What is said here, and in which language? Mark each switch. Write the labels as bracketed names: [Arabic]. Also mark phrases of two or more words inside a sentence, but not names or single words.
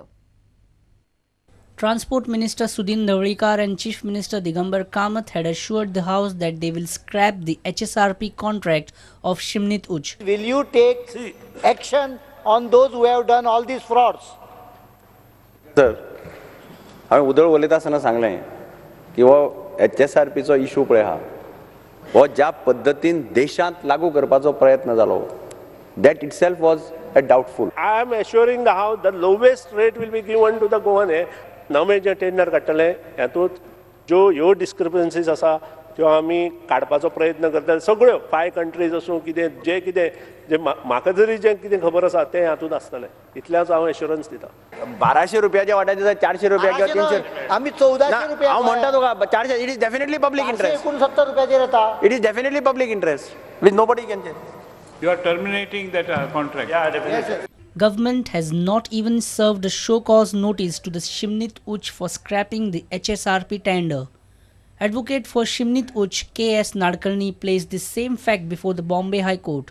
[English] Transport Minister Sudhin Dhawarikar and Chief Minister Digambar Kamath had assured the House that they will scrap the HSRP contract of Shimnit Uch. Will you take action on those who have done all these frauds? Sir, [Konkani] हांवें उदळ उलयता आसतना सांगलें की हो HSRPचो इशू पळय हा हो ज्या पद्दतीन देशांत लागू करपाचो प्रयत्न जालो [English] that itself was a doubtful. I am assuring the House the lowest rate will be given to the Goan. [Konkani] नवे जे टेंडर काडटले हातूंत ज्यो ह्यो डिस्क्रिपन्सीज आसा त्यो आमी काडपाचो प्रयत्न करता. सगळ्यो 5 कंट्रीज आसूं कितें जे म्हाका जरी जें कितें खबर आसा तें हातूंत आसतलें, इतल्याच हांव एश्युरन्स दिता. 1200 रुपयाच्या वाट्याचे जर 400 रुपया किंवा 300 आम्ही 1400 रुपया हांव म्हणटा तुका 400 [English] it is definitely public interest. [Konkani] 69 रुपयाचेर येता. [English] it is definitely public interest with nobody can change. You are terminating that contract. Yeah, definitely. Government has not even served a show cause notice to the Shimnit Uch for scrapping the HSRP tender. Advocate for Shimnit Uch K.S. Nadkarni placed the same fact before the Bombay High Court.